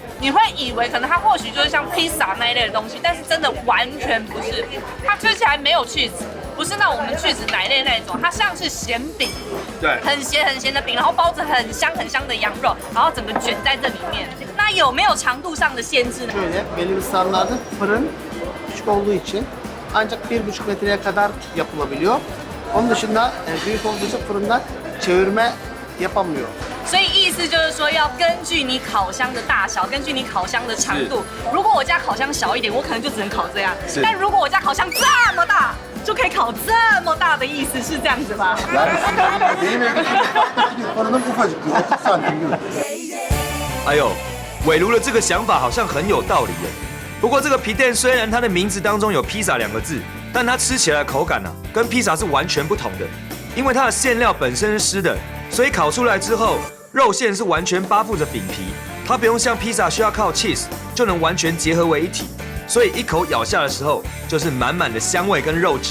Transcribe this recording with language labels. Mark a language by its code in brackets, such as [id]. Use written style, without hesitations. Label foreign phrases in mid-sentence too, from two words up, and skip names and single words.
[zh] 你会以为可能它或许就是像披萨那一类的东西，但是真的完全不是。它吃起来没有 cheese， 不是那我们 cheese 奶类那一种，它像是咸饼，对，很咸的饼，然后包着很香的羊肉，然后整个卷在这里面。那有没有长度上的限制呢？ [tr] Şöyle belli bir standartta fırın küçük olduğu için ancak 1,5 metreye kadar yapılabiliyor. Onun dışında büyük olduğu için fırında çevirme yapamıyor. [zh] 所以意思就是说，要根据你烤箱的大小，根据你烤箱的长度。如果我家烤箱小一点，我可能就只能烤这样。但如果我家烤箱这么大，就可以烤这么大的意思是这样子吧？ [tr] Benim evdeki fırınım ufacık, 30 santim gibi. [zh] 哎呦，伟如的这个想法好像很有道理耶。不过这个皮蛋虽然它的名字当中有披萨2个字，但它吃起来的口感啊，跟披萨是完全不同的。因为它的馅料本身是湿的，所以烤出来之后，肉馅是完全包覆着饼皮，它不用像披萨需要靠 cheese 就能完全结合为一体，所以一口咬下的时候就是满满的香味跟肉汁。